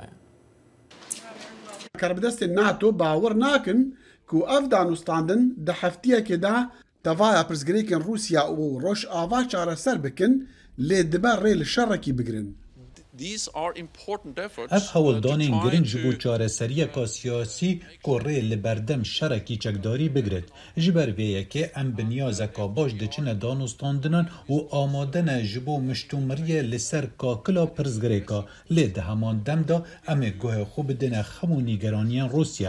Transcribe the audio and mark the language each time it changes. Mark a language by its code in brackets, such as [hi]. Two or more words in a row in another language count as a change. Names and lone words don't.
[ku] کاربدەستێن ناتۆ باوەڕ ناکن و ئەف دانوستاندن دە هەفتەیەکێدا تەڤایە پرسگرێکن رووسیا و ڕۆژئاوا چارەسەر بکن لێ دەبە ڕێ لە شەڕێکی بگرن. ئەف هەوڵدانên giring ji bo çareseriyeka siyasî ku rê li berdem şerekî çekdarî bigret. Ji ber vê yekê em bi niyazeka baş diçine danûstandinan û amade ne ji bo miştûmeriyê li ser kakila pirsgirêka. Lê di heman dem de em ê guhê xwe bidine hemû nîgeraniyan Rûsya.